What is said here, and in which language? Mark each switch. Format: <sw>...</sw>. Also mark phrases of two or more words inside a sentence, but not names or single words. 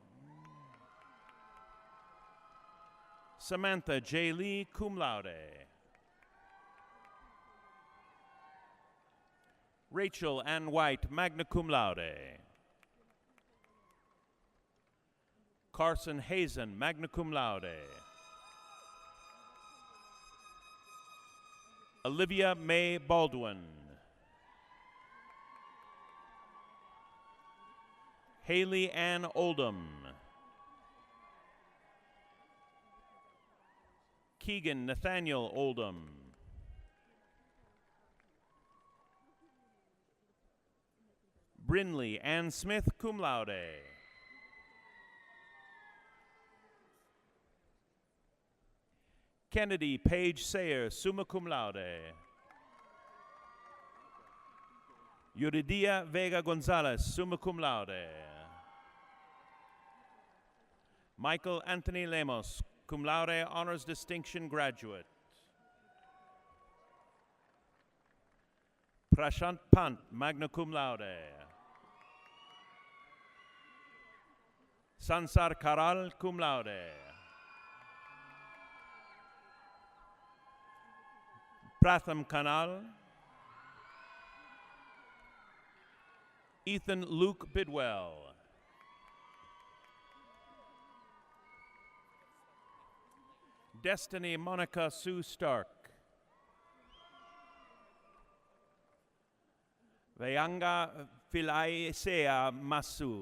<en>Samantha J. Lee, cum laude. Rachel Ann White, magna cum laude. Carson Hazen, magna cum laude. Olivia Mae Baldwin. Haley Ann Oldham. Keegan Nathaniel Oldham. Brinley Ann Smith, cum laude. Kennedy Paige Sayer, summa cum laude. Yuridia Vega Gonzalez, summa cum laude. Michael Anthony Lemos, cum laude, honors distinction graduate. Prashant Pant, magna cum laude. Sansar Karal, cum laude. Pratham Kanal. Ethan Luke Bidwell. Destiny Monica Sue Stark. Vayanga Philaisea Masu.</en>